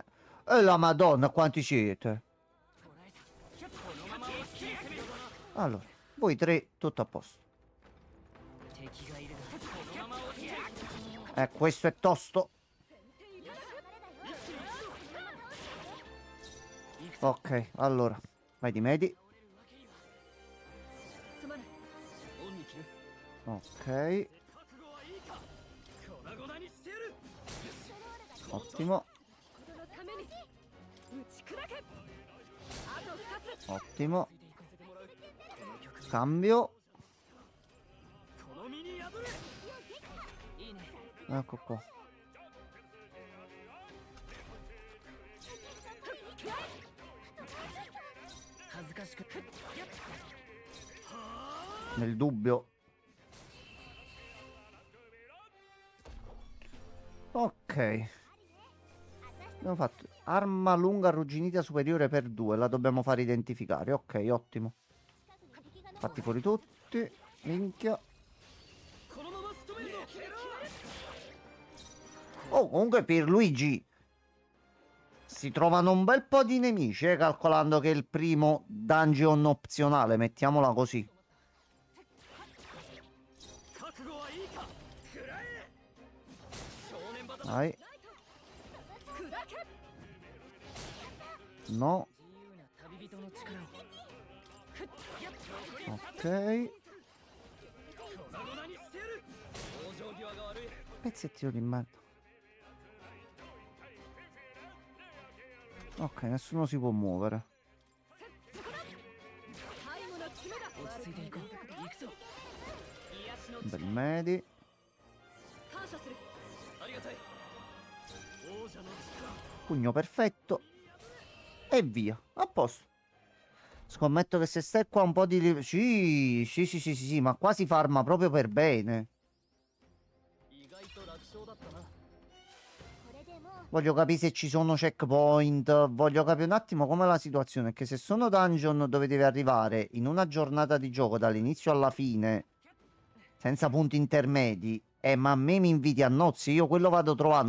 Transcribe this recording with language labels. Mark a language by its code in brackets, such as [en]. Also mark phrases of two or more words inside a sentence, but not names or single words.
[it] E la Madonna, quanti siete? Allora, voi tre, tutto a posto. Questo è tosto. Ok, allora. Vai di medi. [ja] すまない。恩に着る。 [it] Ok, [ja] 粉々にしてやる。 [it] ottimo, [ja] このために打ち砕け。あと2つ。 [it] ottimo. Cambio. [ja] この身に宿れ。いいね。 [it] Ecco qua. Nel dubbio. Ok. Abbiamo fatto arma lunga arrugginita superiore per 2. La dobbiamo far identificare. Ok, ottimo. Fatti fuori tutti. Minchia. [ja] このまま仕留めるぞ。 [it] Oh, comunque Pierluigi si trovano un bel po' di nemici, calcolando che è il primo dungeon opzionale, mettiamola così. [ja] 覚悟はいいか。食らえ。正念場だ。 [it] Vai. [ja] 砕け。 [it] No. [ja] 自由な旅人の力を。 [it] Ok. [ja] 粉々にしてやる。往生際 [it] Pezzettino di merda. Ok, nessuno si può muovere. [ja] 最後の詰めだ。落ち着いていこう。行くぞ。癒しの [it] Bel medi. [ja] 感謝する。ありがたい。王者の力。 [it] Pugno perfetto. E via. A posto. Scommetto che se stai qua un po' di... Sì, ma qua si farma proprio per bene. [ja] 意外と楽勝だったな。 [it] Voglio capire se ci sono checkpoint. Voglio capire un attimo com'è la situazione. Che se sono dungeon dove devi arrivare in una giornata di gioco dall'inizio alla fine, senza punti intermedi, ma a me mi inviti a nozze, io quello vado trovando.